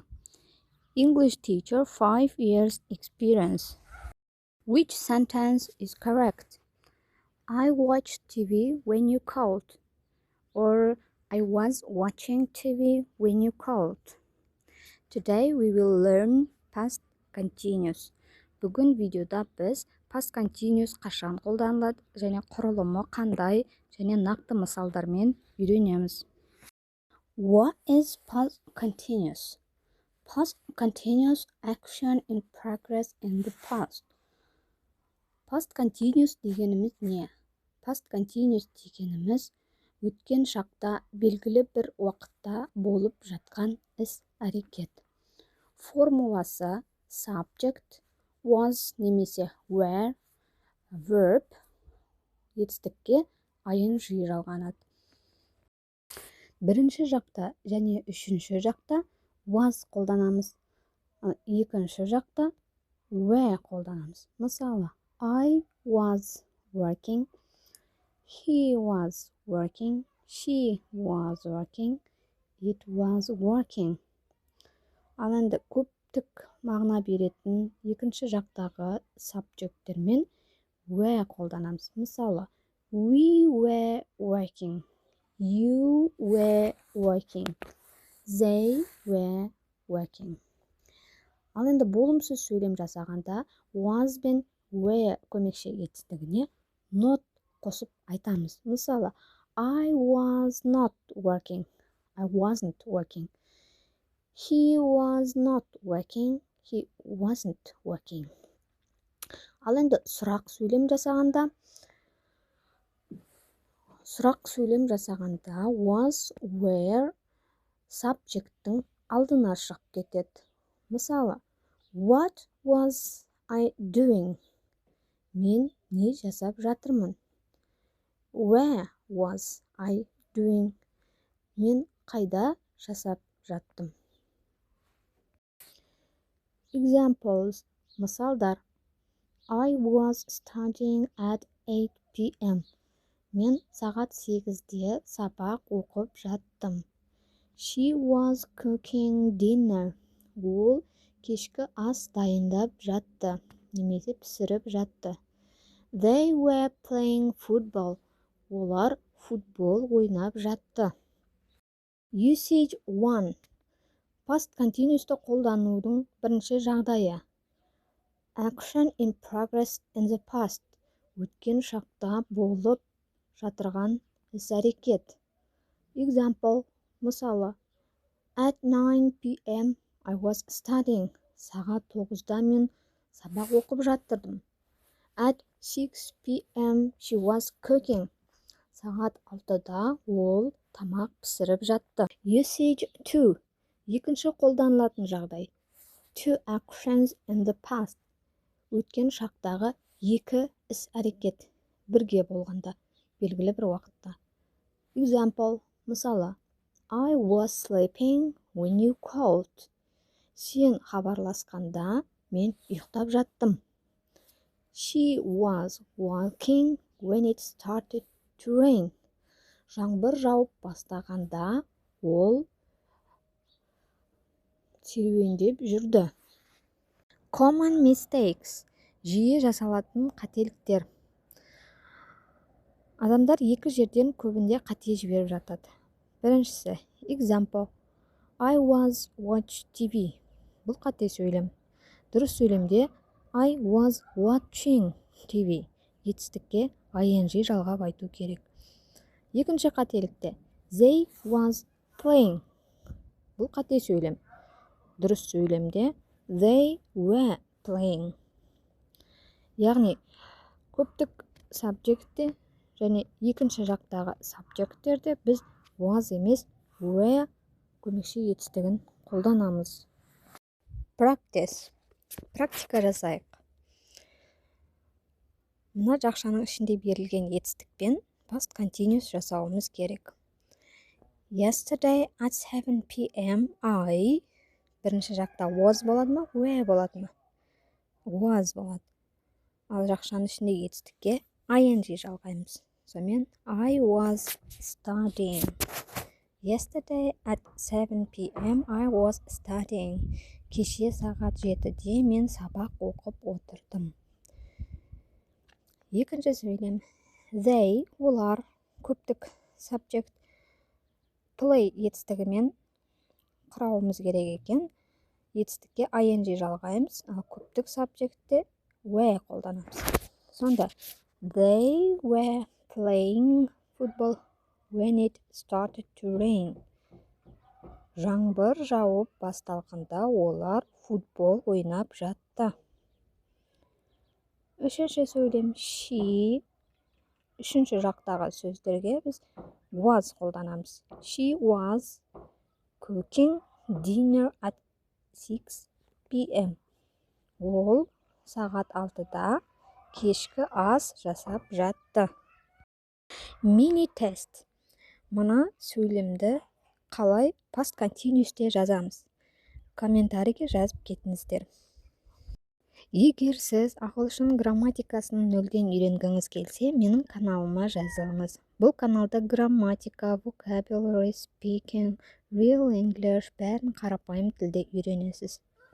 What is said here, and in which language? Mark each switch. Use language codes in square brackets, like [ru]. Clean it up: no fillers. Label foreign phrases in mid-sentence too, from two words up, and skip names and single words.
[en] English teacher 5 years experience. Which sentence is correct? I watched TV when you called. Or I was watching TV when you called. Today we will learn past continuous. [kk] Бүгін видеода біз [en] past continuous [kk] қашан қолданылады және құрылымы қандай және нақты мысалдармен үйренеміз. [en] What is past continuous? Past continuous action in progress in the past. Past continuous [kk] дегеніміз не? [en] Past continuous [kk] дегеніміз өткен шақта белгілі бір уақытта болып жатқан іс-әрекет. Формуласы [en] subject, was [kk] немесе [en] were, verb, [kk] етістікке ing жалғанады. Бірінші жақта және үшінші жақта was қолданамыз. Екінші жақта were қолданамыз. Мысалы, [en] I was working, he was working, she was working, it was working. [kk] Ал енді көптік мағына беретін екінші жақтағы [en] subjectтермен were [kk] қолданамыз. Мысалы, [en] we were working, you were working, they were working. [kk] Ал енді болымсыз сөйлем жасағанда was бен were көмекші етістігіне not қосып айтамыз. Мысалы, [en] I was not working, I wasn't working. He was not working, he wasn't working. [kk] Ал енді сұрақ сөйлем жасағанда [en] was, were subjectің [kk] алдына шығып кетеді. Мысалы, [en] what was I doing? [kk] Мен не жасап жатырмын? [en] Where was I doing? [kk] Мен қайда жасап жаттым? [en] Examples, мысалдар. I was studying at 8 p.m. [kk] Мен сағат 8-де сабақ оқып жаттым. [en] She was cooking dinner. [kk] Ол кешкі ас дайындап жатты, немесе пісіріп жатты. [en] They were playing football. [kk] Олар футбол ойнап жатты. Usage 1. [en] Past continuous'ты [kk] қолданудың бірінші жағдайы. [en] Action in progress in the past. [kk] Өткен шақта болып жатырған іс-әрекет. [en] Example, мысалы, at 9 p.m. I was studying. [kk] Сағат 9-да мен сабақ оқып жаттырдым. [en] At 6 p.m. she was cooking. [kk] Сағат 6-да ол тамақ пісіріп жатты. [en] Usage 2. [kk] Екінші қолданылатын жағдай. [en] Two actions in the past. [kk] Өткен шақтағы екі іс-әрекет бірге болғанда, белгілі бір уақытта. [en] Example, мысалы, I was sleeping when you called. [kk] Сен хабарласқанда мен ұйықтап жаттым. [en] She was walking when it started to rain. [kk] Жаңбыр жауып бастағанда ол серуендеп жүрді. [en] Common mistakes. [kk] Жиі жасалатын қателіктер. Адамдар екі жерден көбінде қате жіберіп жатады. Біріншісі, [en] example, I was watch TV. [kk] Бұл қате сөйлем. Дұрыс сөйлемде [en] I was watching TV. [kk] Етістікке ing жалғап айту керек. Екінші қателікте, [en] they was playing. [kk] Бұл қате сөйлем. Дұрыс сөйлемде [en] they were playing. [kk] Яғни, көптік subjectте және екінші жақтағы subjectтерде біз was емес were көмекші етістігін қолданамыз. Practice. Практика жасайық. Мына жақшаның ішінде берілген етістікпен past continuous жасауымыз керек. [en] Yesterday at 7 p.m. I. [kk] Бірінші жақта was болады ма, were болады ма? Was болады. Ал жақшаның ішіндегі етістікке ing жалғаймыз. [en] Сонымен I was studying. Yesterday at 7 p.m. I was studying. [kk] Кеше сағат 7-де мен сабақ оқып отырдым. Екінші сөйлем. They, олар, көптік [en] subject play [kk] етістігімен құрауымыз керек екен. Етістікке ing жалғаймыз, ал көптік [en] subjectте were [kk] қолданамыз. [en] Сонда they were playing football when it started to rain. [kk] Жаңбыр жауып басталғанда олар футбол ойнап жатты. Үшінші сөйлем she. Үшінші жақтағы сөздерге біз was қолданамыз. [en] She was cooking dinner at 6 p.m. [kk] Ол сағат 6-да кешкі ас жасап жатты. [en] Mini test. [kk] Мына сөйлемді қалай [en] past continuous'те [kk] жазамыз? Комментарийге жазып кетіңіздер. Егер сіз ағылшын грамматикасын нөлден үйренгіңіз келсе, менің каналыма жазылыңыз. Бұл каналда грамматика, [en] vocabulary, speaking, real English [kk] бәрін қарапайым тілде үйренесіз.